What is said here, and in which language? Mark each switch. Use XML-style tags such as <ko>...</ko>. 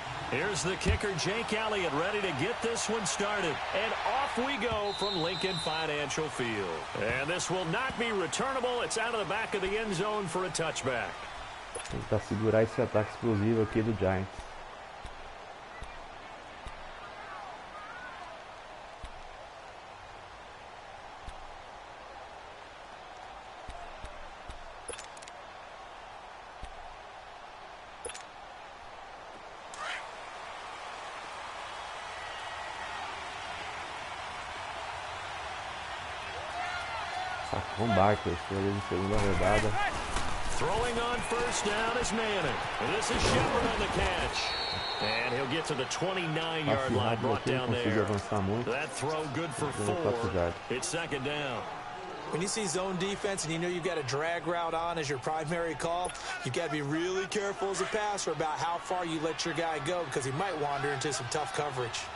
<en>Here's the kicker, Jake Elliott, ready to get this one started. And off we go from Lincoln Financial Field. And this will not be returnable. It's out of the back of the end zone for a touchback.</en> <pt>Tentar segurar esse ataque explosivo aqui do Giants. Sacou Barkley, escolha de segunda rodada.</pt> <en>Throwing on first down is Manning. This is Shepard on the catch. And he'll get to the 29-yard line, brought down there. That throw good for 4. It's second down. When you see zone defense and you know you've got a drag route on as your primary call, you've got to be really careful as a passer about how far you let your guy go because he might wander into some tough coverage.</en>